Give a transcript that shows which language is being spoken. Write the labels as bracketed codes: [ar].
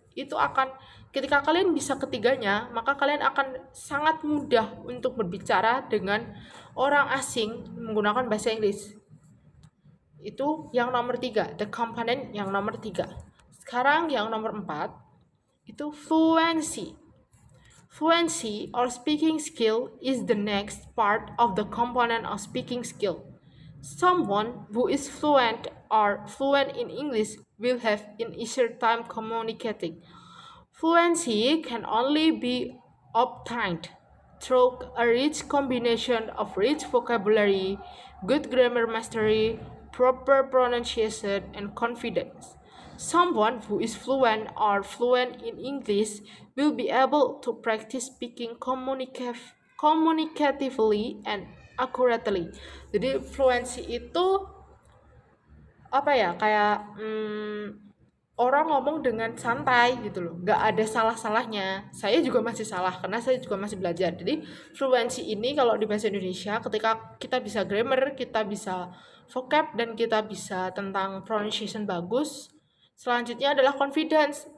[id] Itu akan, ketika kalian bisa ketiganya, maka kalian akan sangat mudah untuk berbicara dengan orang asing menggunakan bahasa Inggris. Itu yang nomor 3, [en] the component [id] yang nomor 3. Sekarang yang nomor 4, itu fluency. [en] Fluency or speaking skill is the next part of the component of speaking skill. Someone who is fluent or fluent in English will have an easier time communicating. Fluency can only be obtained through a rich combination of rich vocabulary, good grammar mastery, proper pronunciation, and confidence. Someone who is fluent or fluent in English will be able to practice speaking communicatively and accurately. [id] Jadi fluency itu apa ya, kayak orang ngomong dengan santai gitu loh, nggak ada salah-salahnya. Saya juga masih salah karena saya juga masih belajar. Jadi fluency ini kalau di bahasa Indonesia, ketika kita bisa grammar, kita bisa vocab, dan kita bisa tentang pronunciation bagus, selanjutnya adalah confidence.